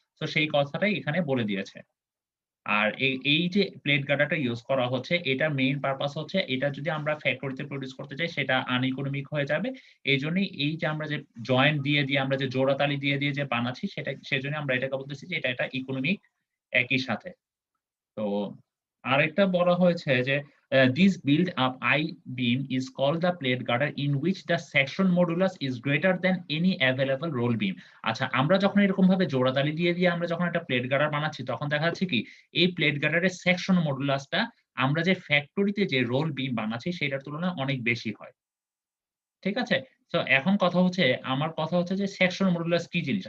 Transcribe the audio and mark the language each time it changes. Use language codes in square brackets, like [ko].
[bn] So সেই কথাটাই এখানে বলে দিয়েছে। আর এই যে প্লেট গার্ডারটা ইউজ করা হচ্ছে এটার মেইন পারপাস হচ্ছে এটা যদি আমরা ফ্যাক্টরিতে প্রোডিউস করতে যাই সেটা আনইকোনমিক হয়ে যাবে। এইজন্যই এই যে আমরা যে জয়েন্ট দিয়ে আমরা যে জোড়াতালি দিয়ে যে বানাচ্ছি সেজন্য আমরা এটাকে বলতেছি যে এটা ইকোনমিক একই সাথে। তো আরেকটা বলা হয়েছে যে [en] this build up I-beam is called the plate girder in which the section modulus is greater than any available roll beam. [bn] আচ্ছা আমরা যখন এরকম ভাবে জোড়াতালি দিয়ে আমরা যখন একটা প্লেট গার্ডার বানাচ্ছি তখন দেখা যাচ্ছে কি এই প্লেট গার্ডারের সেকশন মডুলাসটা আমরা যে ফ্যাক্টরিতে যে রোল বিম বানাচ্ছি সেটার তুলনায় অনেক বেশি হয়। ঠিক আছে? তো এখন আমার কথা হচ্ছে যে সেকশন মডুলাস কি জিনিস?